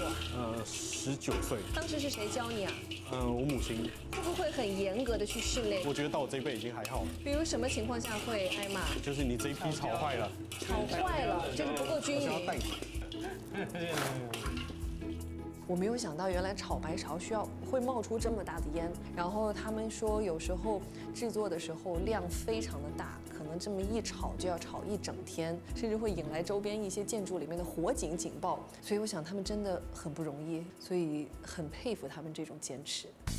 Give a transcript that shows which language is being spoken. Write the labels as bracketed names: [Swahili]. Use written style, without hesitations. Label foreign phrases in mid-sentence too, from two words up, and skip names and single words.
[Chinese] ？19 歲。當時是誰教你啊？我母親。會不會很嚴格的去訓練？我覺得到我這一輩已經還好。比如什麼情況下會挨罵？就是你這一批炒壞了。炒壞了，就是不夠均勻。我没有想到原来炒白芍会冒出这么大的烟。然后他们说有时候制作的时候量非常的大，可能这么一炒就要炒一整天，甚至会引来周边一些建筑里面的火警警报。所以我想他们真的很不容易，所以很佩服他们这种坚持。